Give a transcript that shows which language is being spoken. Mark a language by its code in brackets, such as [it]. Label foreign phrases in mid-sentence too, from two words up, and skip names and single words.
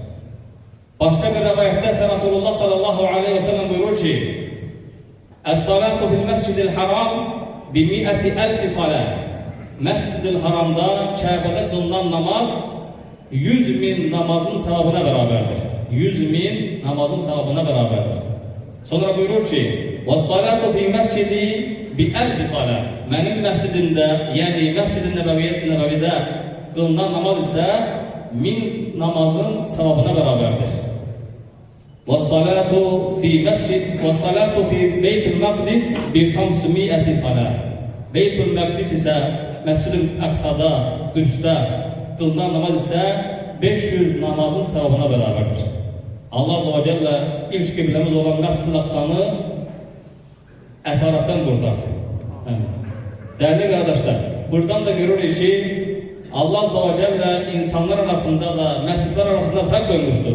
[tr] Başka bir rivayette ise Resulullah sallallahu aleyhi ve sellem buyurur ki [ar] الصلاة في المسجد الحرام بمائة ألف صلاة. [tr] Mescid-i Haram'da, Kabe'de kılınan namaz 100.000 namazın sevabına beraberdir. 100.000 namazın sevabına beraberdir. Sonra buyurur ki [ar] وَالصَّلَاتُ فِي مَسْجِدِي بِأَلْفِ صَلَاتٍ [tr] Benim mescidimde, yani Mescid-i Nebevi'de kılınan namaz ise 1000 namazın sevabına beraberdir. [ar] وَالصَّلَاتُ فِي بَيْتِ الْمَقْدِسِ بِخَمْسُمِئَةِ صَلَاتٍ [tr] Beytül Mekdis ise Mescid-i Aksa'da, Kudüs'te kılınan namaz ise 500 namazın sevabına beraberdir. Allah Azze ve Celle ilk kıblemiz olan Mescid-i Aksa'nı esaretten kurtarsın. Değerli kardeşler, buradan da görürüz ki Allah Azze ve Celle insanlar arasında da mescitler arasında fark koymuştur.